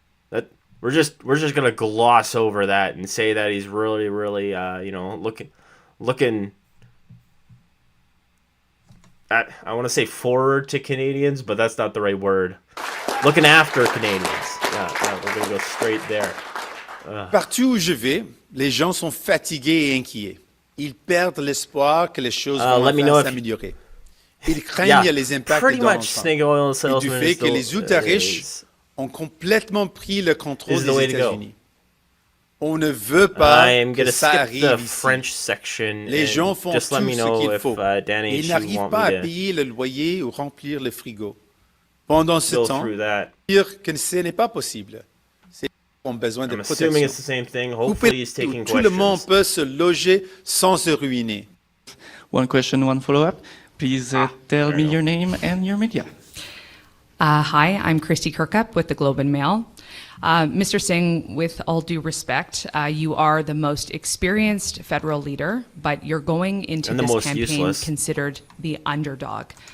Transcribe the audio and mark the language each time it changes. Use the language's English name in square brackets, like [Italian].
[English] That we're just going to gloss over that and say that he's really looking at, I want to say forward to Canadians, but that's not the right word. Looking after Canadians. Yeah, we're going to go straight there. [French] Partout où je vais, les gens sont fatigués et inquiets. Ils perdent l'espoir que les choses vont enfin s'améliorer. Ils craignent les impacts de Donald Trump et du fait que les ultra-riches ont complètement pris le contrôle des États-Unis. On ne veut pas que ça arrive ici. Les gens font tout ce qu'il faut et ils n'arrivent pas à payer le loyer ou remplir le frigo. Pendant ce temps, dire que ce n'est pas possible. Ces gens ont besoin de protection. Tout le monde peut se loger sans se ruiner. [English] One question, one follow-up. Please tell me your name and your media. Hi, I'm Christy Kirkup with the Globe and Mail. Mr. Singh, with all due respect, you are the most experienced federal leader, but you're going into this campaign considered the underdog.